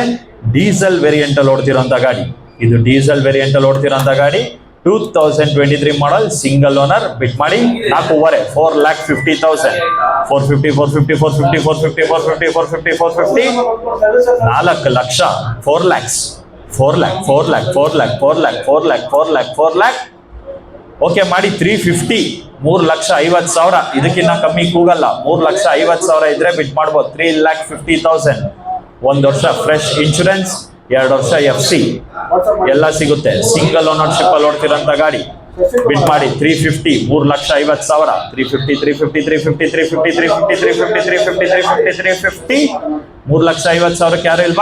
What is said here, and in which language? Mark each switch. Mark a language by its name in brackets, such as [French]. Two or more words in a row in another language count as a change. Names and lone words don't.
[English] diesel variant [Kannada] ಅಲ್ಲಿ ಓಡ್ತಿರೋಂಥ ಗಾಡಿ ಇದು. [English] diesel variant [Kannada] ಅಲ್ಲಿ ಓಡ್ತಿರೋಂಥ ಗಾಡಿ 2023 ಮಾಡಲ್ [English] single owner. [Kannada] ಬಿಟ್ ಮಾಡಿ 4.5 4,50,000 450 450 450 450 450 450 450 4 ಲಕ್ಷ 4 lakhs 4 lakh 4 lakh 4 lakh 4 lakh 4 lakh 4 lakh 4 lakh. ಓಕೆ ಮಾಡಿ 350 3,50,000. ಇದಕ್ಕಿಂತ ಕಮ್ಮಿ ಕೂಗಲ್ಲ. 3,50,000 ಇದ್ರೆ ಬಿಟ್ ಮಾಡ್ಬೋದು. 3,50,000 1 ವರ್ಷ [English] fresh insurance [Kannada] 2 ವರ್ಷ FC ಎಲ್ಲ ಸಿಗುತ್ತೆ. [English] single ownership [Kannada] ಅಲ್ಲಿ ಓಡ್ತಿರೋಂಥ ಗಾಡಿ. ಬಿಟ್ ಮಾಡಿ 350 3,50,000 350 350 350 350 350 350 350 350 3,50,000 ಯಾರು ಇಲ್ವಾ?